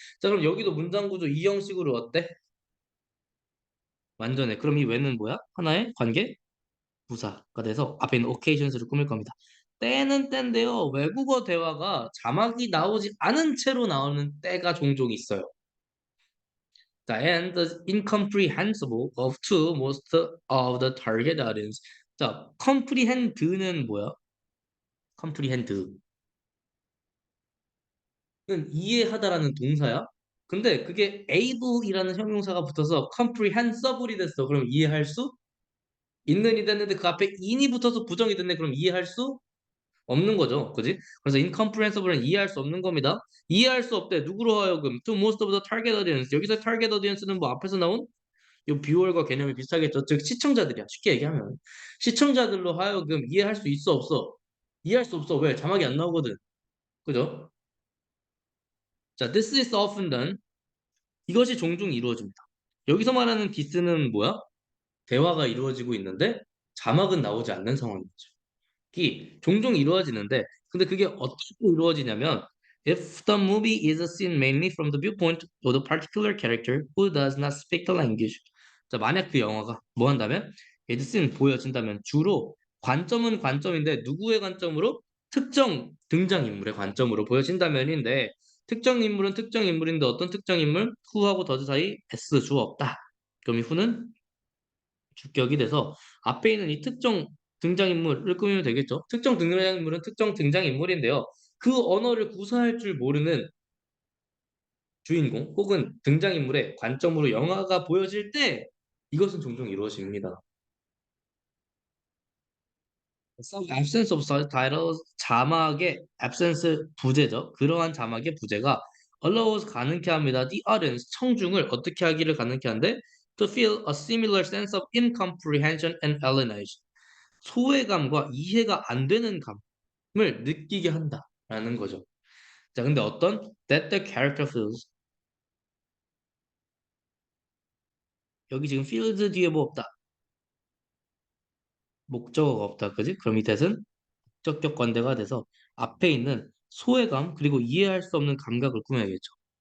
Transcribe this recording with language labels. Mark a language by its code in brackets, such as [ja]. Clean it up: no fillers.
[ko] 자, 그럼 여기도 문장 구조 이 형식으로 어때? 완전해. 그럼 이 왜는 뭐야? 하나의 관계? 부사가 돼서 앞에 있는 occasions를 꾸밀 겁니다. 때는 때인데요. 외국어 대화가 자막이 나오지 않은 채로 나오는 때가 종종 있어요. [en] 자, and incomprehensible of to most of the target audience. [ko] 자, comprehend는 뭐야? comprehend는 이해하다라는 동사야. 근데 그게 able이라는 형용사가 붙어서 comprehensible이 됐어. 그럼 이해할 수 있는이 됐는데 그 앞에 in이 붙어서 부정이 됐네. 그럼 이해할 수 없는 거죠. 그지? 그래서 incomprehensible은 이해할 수 없는 겁니다. 이해할 수 없대. 누구로 하여금 [en] to most of the target audience. [ko] 여기서 target audience는 뭐 앞에서 나온 이 뷰어과 개념이 비슷하겠죠. 즉 시청자들이야. 쉽게 얘기하면 시청자들로 하여금 이해할 수 있어 없어? 이해할 수 없어. 왜? 자막이 안 나오거든. 그죠? 자, [en] this is often done. [ko] 이것이 종종 이루어집니다. 여기서 말하는 디스는 뭐야? 대화가 이루어지고 있는데 자막은 나오지 않는 상황이죠. 이 종종 이루어지는데 근데 그게 어떻게 이루어지냐면 [en] if the movie is seen mainly from the viewpoint of the particular character who does not speak the language. [ko] 자, 만약 그 영화가 뭐 한다면 is seen 보여진다면 주로 관점은 관점인데 누구의 관점으로? 특정 등장인물의 관점으로 보여진다면인데 특정 인물은 특정 인물인데 어떤 특정 인물? who하고 does 사이 s 주어 없다. 그럼 이 who는 주격이 돼서 앞에 있는 이 특정 등장인물을 꾸미면 되겠죠. 특정 등장인물은 특정 등장인물인데요. 그 언어를 구사할 줄 모르는 주인공 혹은 등장인물의 관점으로 영화가 보여질 때 이것은 종종 이루어집니다. [en] absence of subtitles [ko] 자막의 absence 부재죠. 그러한 자막의 부재가 allows 가능케 합니다. [en] The audience [ko] 청중을 어떻게 하기를 가능케 하는데 [en] to feel a similar sense of incomprehension and alienation. [ko] 소외감과 이해가 안 되는 감을 느끼게 한다라는 거죠. 자, 근데 어떤 [en] that the character feels [ko] 여기 지금 feels 뒤에 뭐 없다. 목적어가 없다. 그지? 그럼 이 that은 목적격 관대가 돼서 앞에 있는 소외감 그리고 이해할 수 없는 감각을 꾸며야겠죠.